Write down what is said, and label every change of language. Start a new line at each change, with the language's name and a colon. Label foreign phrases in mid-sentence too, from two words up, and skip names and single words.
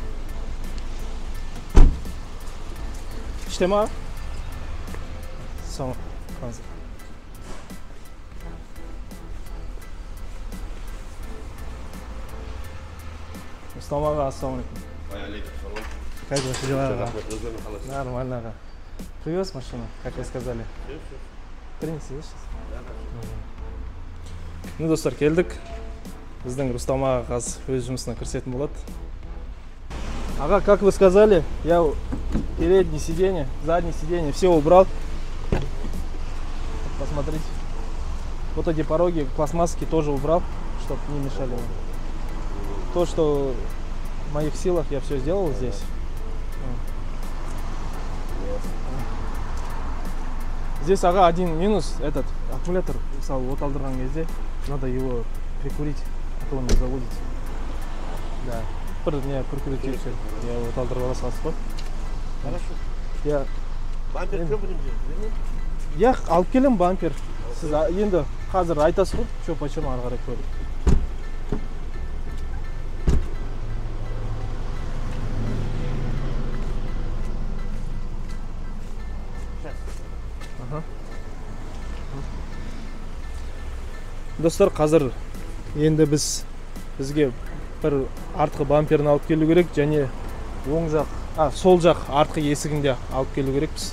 Turkish: İşte Sonra hazır.
Arabic: Mustafa abi, السلام عليكم. Алейкум.
Russian: Как ваши дела? Нормально. Привез машину, как вы сказали? Принеси сейчас. Ну,
Kazakh: достар, келдік. Біздің Рустам аға қазір өз жұмысына кірісетін болады.
Russian: Ага, как вы сказали, я переднее сиденье, заднее сиденье все убрал. Посмотрите. Вот эти пороги пластмасски тоже убрал, чтобы не мешали. То, что в моих силах, я все сделал здесь. Здесь, ага, один минус, этот аккумулятор, вот
Kazakh: алдырған кезде,
Russian: надо его прикурить, а то он не заводится. Да. Не прикрутить все. Я вот
Kazakh: алдырып аласыз ғой.
Russian: Хорошо. Я бампер кім будем делать?
Kazakh: Я алып келем бампер. Сіз енді қазір айтасыз ғой,
Russian: что почему
Kazakh: ары қарай көріп. Достар, қазір енді бізге бір артқы бамперін алып келу керек, және оң жақ, сол жақ артқы есігінде алып келу керекпіз.